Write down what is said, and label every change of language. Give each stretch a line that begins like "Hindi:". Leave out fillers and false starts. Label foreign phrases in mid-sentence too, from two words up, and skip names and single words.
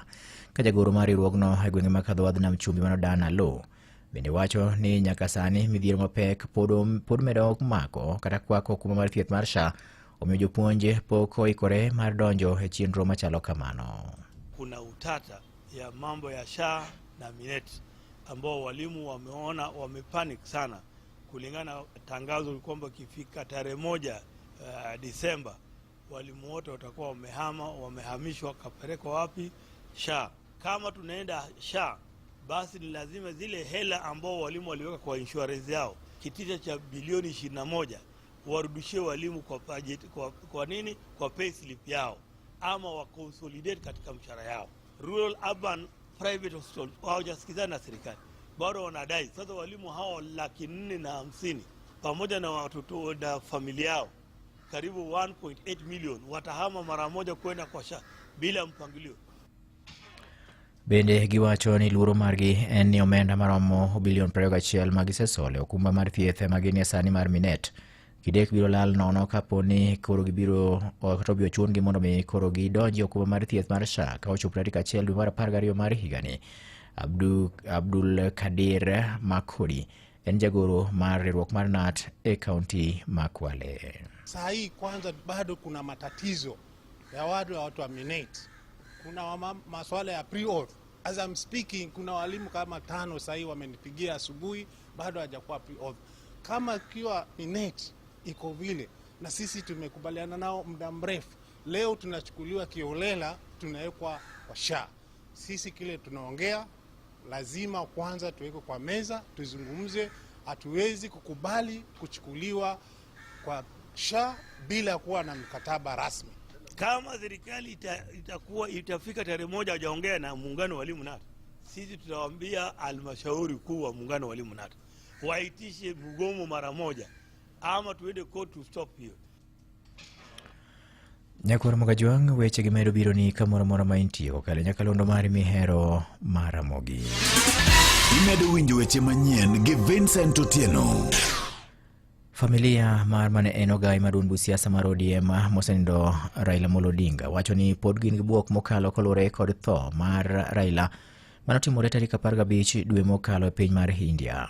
Luo (Kenya and Tanzania): Ka jagoro mar riwruogno e gwenge ma kadho wadh nam chumbi mano Dana Lo bende wacho ni nyaka sani midhiero mapek pod medo mako kata kwako okumba mar thieth mar SHA, omiyo jopuonj pok oikore mar donjo e chenro machalo kamano.
Swahili: Kuna utata ya mambo ya SHA na Minet ambao walimu wameona wamepanic sana kulingana tangazo kwamba kifika tarehe 1 Disemba walimu wote watakuwa wamehamishwa kapelekwa wapi SHA. Kama tunaenda SHA basi ni lazima zile hela ambao walimu waliweka kwa insurance yao kitita cha bilioni 21 warudishie walimu kwa budget kwa nini kwa pay slip yao ama wa consolidate katika mshahara yao.
English: Rural urban private hospital
Swahili: hawajasikizana na serikali bado wanadai. Sasa walimu hao 450,000 pamoja na watoto na familia yao karibu 1.8 million watahama mara moja kwenda kwa SHA bila mpangilio.
Luo (Kenya and Tanzania): Bende giwacho ni luoro margi en ni omenda maromo bilion 21 magisesole okumba mar thieth maginie sani mar Minet kidek biro lal nono kaponi koro gibiro otobio chungi mondo mi koro gidonji okumba mar thieth mar SHA ka ochopre tarik 1 dwe mar 12 mar higani. Abdul Kadir Makodi en jagoro mar riwruok mar NAT e kaunti ma Kwale.
Swahili: Saa hii kwanza bado kuna matatizo ya watu wa Minet. Kuna maswala ya pre-auth.
English: As I'm speaking,
Swahili: kuna walimu kama 5 saa hii wamenipigia asubuhi bado hajakuwa pre-auth. Kama kiwa Minet iko vile na sisi tumekubaliana nao muda mrefu, leo tunachukuliwa kiolela tunawekwa kwa SHA. Sisi kile tunaongea lazima kwanza tuweke kwa meza tuzungumze. Hatuwezi kukubali kuchukuliwa kwa SHA bila kuwa na mkataba rasmi. Kama serikali itafika tarehe 1 hajaongea na muungano wa walimu NAT, sisi tutawaambia halmashauri kuu wa muungano wa walimu NAT waitishe mgomo mara moja ama tuende court
English: to stop
Swahili: hiyo.
Luo (Kenya and Tanzania): Nyakoro Mogajwang' weche gimedo biro ni kamoro mora maintie kokale nyakalondo mari mihero maramogi. Imedo winjo weche manyien gi Vincent Otieno. Familia mar mane en ogai madunbu siasa mar ODM mosenindo Raila Amolo Odinga wacho ni pod gin gi buok mokalo kolure kod tho mar Raila manotimore tarik 15 dwe mokalo e piny mar India.